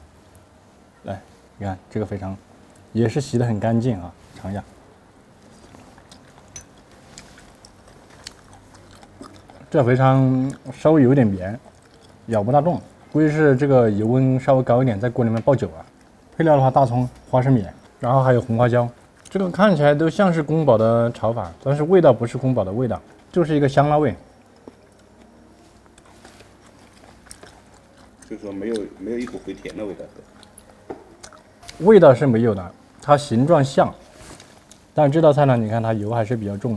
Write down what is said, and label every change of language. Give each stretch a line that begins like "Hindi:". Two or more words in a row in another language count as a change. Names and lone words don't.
Chinese: 來，你看這個肥腸，也是洗得很乾淨啊，嘗一下。這肥腸稍微有點綿，咬不大動，估計是這個油溫稍微高一點，在鍋裡面爆久了。配料的話，大蔥、花生米。然後還有紅花椒，這個看起來都像是宮保的炒法，但是味道不是宮保的味道，就是一個香辣味。就是说没有一股回甜的味道。味道是没有的，它形状像，但是这道菜呢，你看它油还是比较重的。